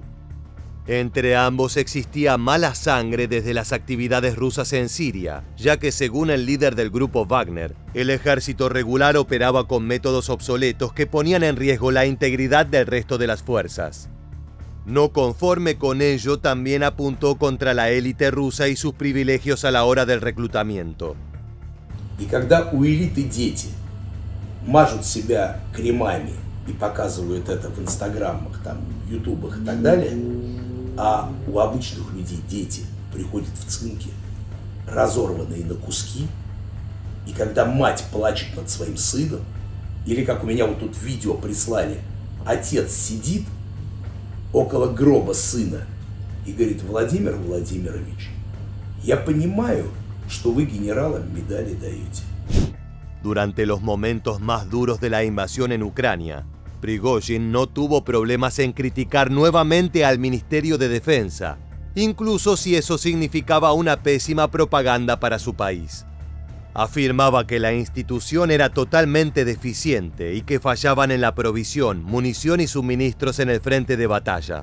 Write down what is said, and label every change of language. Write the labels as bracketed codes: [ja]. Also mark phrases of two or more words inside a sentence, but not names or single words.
[es] Entre ambos existía mala sangre desde las actividades rusas en Siria, ya que, según el líder del grupo Wagner, el ejército regular operaba con métodos obsoletos que ponían en riesgo la integridad del resto de las fuerzas. No conforme con ello, también apuntó contra la élite rusa y sus privilegios a la hora del reclutamiento. [ru] И когда у элиты дети мажут себя кремами и показывают это в инстаграмах, там, ютубах и так далее, а у обычных людей дети приходят в цинки, разорванные на куски, и когда мать плачет над своим сыном, или как у меня вот тут видео прислали, отец сидит около гроба сына и говорит: Владимир Владимирович, я понимаю, что вы генералам медали даете. [es] Durante los momentos más duros de la invasión en Ucrania, Prigozhin no tuvo problemas en criticar nuevamente al Ministerio de Defensa, incluso si eso significaba una pésima propaganda para su país. Afirmaba que la institución era totalmente deficiente y que fallaban en la provisión, munición y suministros en el frente de batalla.